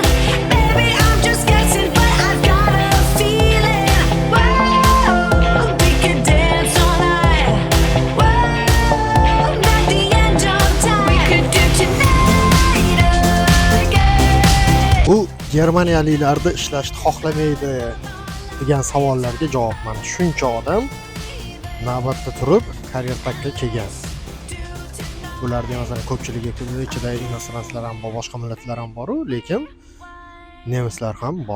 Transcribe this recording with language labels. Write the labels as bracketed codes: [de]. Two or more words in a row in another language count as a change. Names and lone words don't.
[en] Maybe I'm just guessing, but I've got a feeling. Whoa, we could dance all night. Whoa, not the end of time. We could do tonight again. [uz] Bu Germaniyaliklarda ishlashni xohlamaydi degan savollarga javob. Mana shuncha odam navbatda turib Career-Tagga kelgan. Bularga masalan ko'pchiligi ichida inostranslar ham bor, boshqa millatlar ham bor, lekin nemislar ham bor.